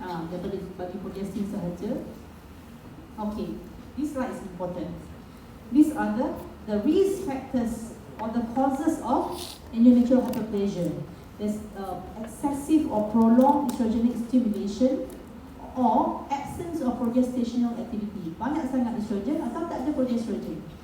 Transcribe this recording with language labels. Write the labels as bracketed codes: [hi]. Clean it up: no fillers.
[ms] Daripada bagi progestin sahaja. [en] Okay, this slide is important. These are the risk factors or the causes of endometrial hyperplasia. There's excessive or prolonged estrogenic stimulation or absence of progestational activity. [ms] Banyak sangat estrogen atau tak ada progestrogen.